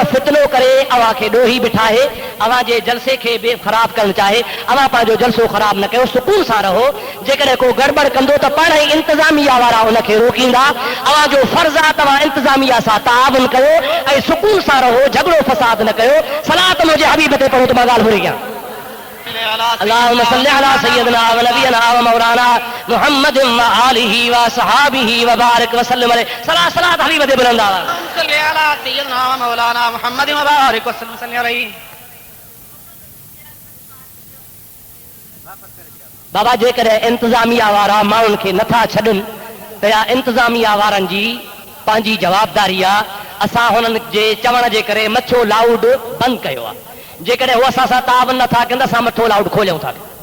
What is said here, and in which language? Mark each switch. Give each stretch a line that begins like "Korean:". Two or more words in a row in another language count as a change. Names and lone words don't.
Sindhi: फितनो करे अव्हां खे ॾोही बिठाए अव्हां जे जलसे खे बि ख़राब करणु चाहे अव्हां पंहिंजो जलसो ख़राब न कयो सुकून सां रहो जेकॾहिं को गड़बड़ कंदो त पाण ई इंतिज़ामिया वारा उनखे रोकींदा अव्हांजो फर्ज़ु आहे तव्हां इंतिज़ामिया सां ताउन कयो ऐं सुकून सां रहो झगड़ो फसाद न कयो सलात मुंहिंजे हबीब ते पढ़ो त मां ॻाल्हि भुली कयां
Arabic: اللهم صل على سيدنا و نبينا و مولانا محمد و آله و صحبه و بارك و سلم عليه
Sindhi: सलात हबीब ते बुलंद आवाज़
Arabic: صل على سيدنا و مولانا محمد و بارك و سلم عليه
Sindhi: बाबा जेकॾहिं इंतिज़ामिया वारा माण्हुनि खे नथा छॾनि त इहा इंतिज़ामिया वारनि जी पंहिंजी जवाबदारी आहे असां हुननि जे चवण जे करे मथो लाउड बंदि कयो आहे जेकॾहिं उहे असां सां तावन नथा कनि त असां मथो लाउड खोलियूं था